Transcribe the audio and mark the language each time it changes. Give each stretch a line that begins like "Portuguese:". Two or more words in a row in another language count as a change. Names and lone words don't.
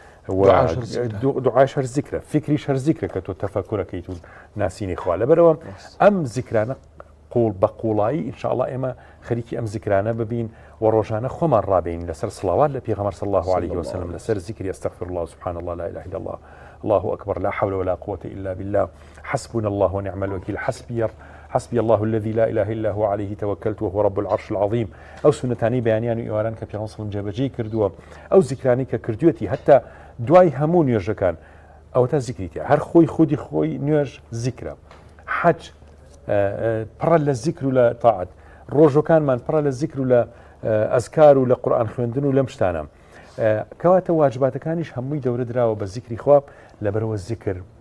Central Kurdish: دعاش هەر زیکرە فکریش هەر زیکرە کە تۆ تەفەکوورەکەیت و ناسینی خوا لەبەرەوە ئەم زیکرانە قوڵ بە قوڵایی ئینشاءڵڵا ئێمە خەریکی ئەم زیکرانە ببین و ڕۆژانە خۆمان ڕابین لەسەر سڵاوات لە پێغەمبەر
Arabic: صلی الله عليه وسلم
Central Kurdish: لەسەر زیکری استغفر
Arabic: الله سبحان الله لا اله الا الله الله اكبر لا حول ولا قوه الا بالله حسبنا الله ونعم الوكيل حسبي الله الذي لا اله الا هو عليه توكلت وهو رب العرش العظيم
Central Kurdish: او سنتانی بەیانیان و ئێواران کە پێغەمبەر صلی جێبەجێ کردووە ئەو زیکرانی کە کردوێتی هەتا دوای هەموو نوێژەکان ئەو تا زیکریتە هەر خۆی نوێژ زیکرە حەج پڕە لە زیکر و لە تاعەت ڕۆژەکانمان پڕە لە زیکر و لە ئەزکار و لە قورئان خوێندن و لەم شتانە کەواتە واجباتەکانیش هەمووی دەورە دراوە بە زیکری خوا لەبەرەوە زیکر